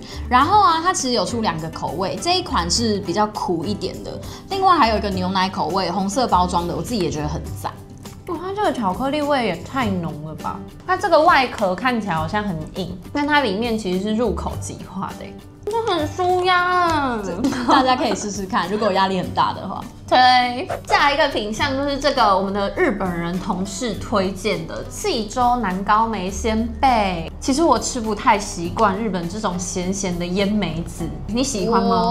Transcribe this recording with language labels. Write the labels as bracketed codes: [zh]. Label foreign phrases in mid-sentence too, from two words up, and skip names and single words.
[zh] 然後啊，它其實有出2個口味，這一款是比較苦一點的，另外還有一個牛奶口味，紅色包裝的，我自己也覺得很讚。它這個巧克力味也太濃了吧！它這個外殼看起來好像很硬，但它裡面其實是入口即化的，就很舒壓啊！大家可以試試看，如果壓力很大的話。对，下一個品項就是這個我們的日本人同事推薦的濟州南高梅鮮貝。其實我吃不太習慣日本這種鹹的醃梅子，你喜歡嗎？